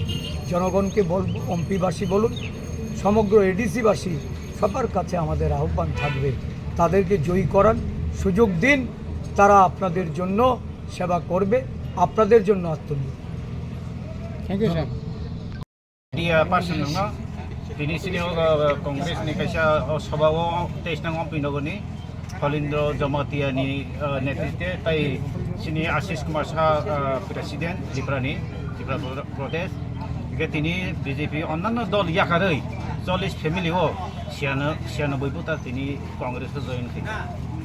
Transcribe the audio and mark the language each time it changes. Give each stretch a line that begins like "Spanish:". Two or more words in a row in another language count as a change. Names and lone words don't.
Bangla: জনগণকে বলব, এমপিবাসী বলুন, সমগ্র এডিসিবাসী সবার কাছে আমাদের আহ্বান থাকবে, তাদেরকে জয়ী করান, সুযোগ দিন, তারা আপনাদের জন্য সেবা করবে, আপনাদের জন্য আত্মনির্ভর।
English: thank you sir.
Kok Borok: Dia pasan nga tini sini kongres ni kaisa sabawo tes nang Ompinogor ni Falindro Jamatia ni netitwe tai sini Ashish Kumar Saha presiden Tripura Pradesh ge tini BJP
Bangla: অন্যান্য দল
Kok Borok: ইয়াকারই 40 ফ্যামিলি ও 96 বুতা তিনি
Bangla: কংগ্রেসে জয়েন করেছে।